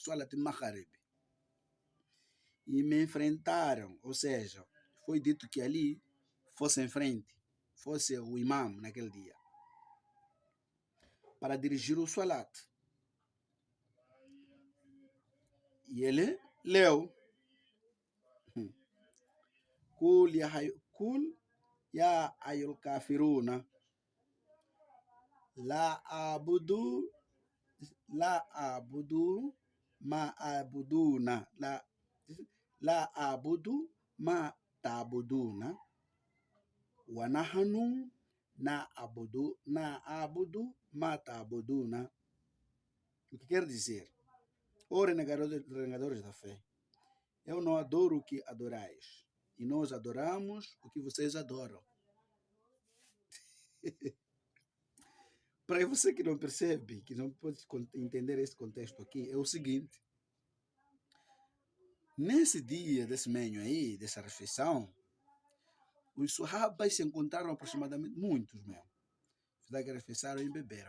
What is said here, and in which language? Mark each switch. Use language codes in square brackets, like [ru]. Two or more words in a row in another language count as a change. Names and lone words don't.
[pt] E me enfrentaram, ou seja, foi dito que ali fosse em frente, fosse o imam naquele dia, para dirigir o Salat. E ele leu: [ar] قل يا أيها الكافرون لا أعبد ما أعبدون لا أعبد ما تعبدون ونحن نعبد ما تعبدون. [pt] O que quer dizer? Ó renegadores da fé, eu não adoro o que adorais, e nós adoramos o que vocês adoram. Para você que não percebe, que não pode entender esse contexto aqui, é o seguinte: nesse dia desse menho aí, dessa refeição, os Sahabas se encontraram aproximadamente, muitos mesmo, que refeiçaram e beberam.